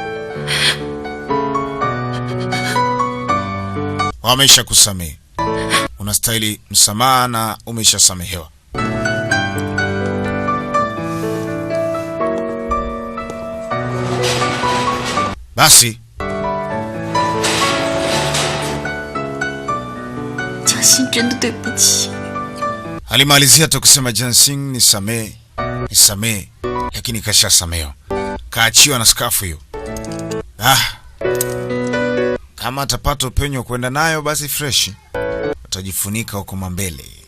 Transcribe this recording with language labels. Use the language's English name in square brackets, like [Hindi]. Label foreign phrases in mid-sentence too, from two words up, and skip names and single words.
[Swahili] Wameshakusamehe. unastahili msamaha na umeshasamehewa. Basi [Chinese] 江心，真的对不起。 [Swahili] alimalizia tu kusema Jiansing nisamee, nisamee, lakini kashasamehewa. Kaachiwa na skafu hiyo. Kama atapata upenyo kwenda nayo basi fresh. Utajifunika huko mbele.